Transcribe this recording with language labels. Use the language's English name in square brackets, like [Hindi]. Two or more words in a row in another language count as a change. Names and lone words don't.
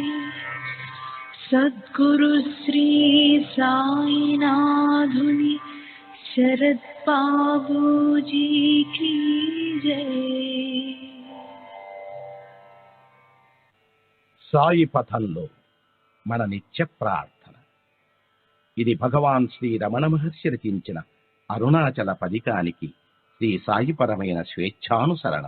[Hindi] सद्गुरु श्री साईनाथुनि शरद बाबू जी की जय। [Telugu] సాయి పథంలో మన నిత్య ప్రార్థన. ఇది భగవాన్ శ్రీ రమణ మహర్షి రచించిన అరుణాచల పదికానికి శ్రీ సాయిపరమైన స్వేచ్ఛానుసరణం.